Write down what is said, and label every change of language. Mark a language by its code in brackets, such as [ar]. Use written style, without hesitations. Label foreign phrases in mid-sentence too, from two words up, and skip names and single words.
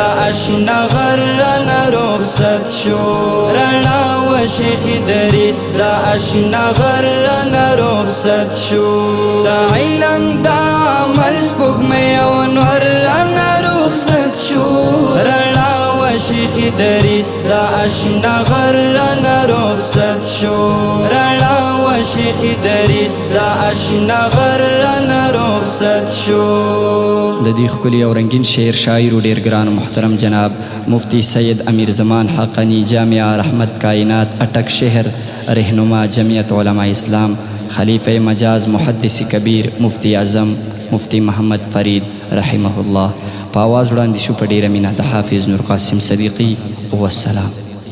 [ps] اشنا غر رانه رخصت شو رڼا و شیخ دریس دا اشنا غر رانه رخصت شو دا علم دا عمل سپوږمۍ او انور رانه رخصت شو رڼا و شیخ دریس دا اشنا غر رانه رخصت شو رڼا و شیخ دریس دا اشنا غر رانه رخصت شو د دې ښکلي او رنګین شعر شاعر و ډېر ګران محترم جناب مفتی سید امیر زمان حقانی جامعہ رحمت کائنات اٹک شہر رہنما جمعیت علماء اسلام خلیفہ مجاز محدث کبیر مفتی اعظم مفتی محمد فرید رحمہ اللہ په آواز وړاندې شو په ډېره مینه د حافظ نور قاسم صدیقی والسلام.